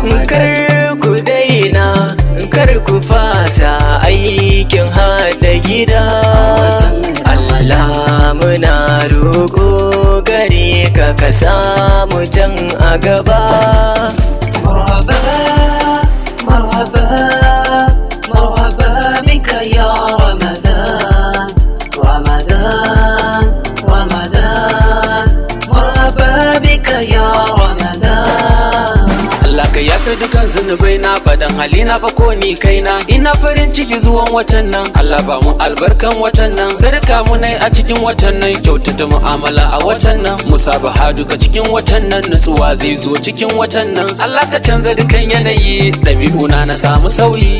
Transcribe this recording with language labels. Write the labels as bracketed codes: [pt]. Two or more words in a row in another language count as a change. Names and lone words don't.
[ha] Kar ku daina, kar ku fasa aikin hada gida. Allah muna roƙo gare ka, ka samu can a gaba. [ar] مرحبا، مرحبا، مرحبا بك يا رمضان، رمضان، رمضان. مرحبا بك يا رمضان. [ha] Allah ka yafe dukan zunubai na, faɗan hali na fa ko ni kaina. Ina farin ciki zuwan watan nan, Allah ba mu albarkan watan nan. Sadaka mu nai a cikin watan nan, kyautata mu'amala a watan nan. Musabaha duka cikin watan nan, nutsuwa zai zo cikin watan nan. Allah ka canza dukan yanayi, ɗabi'u na na samu sauyi.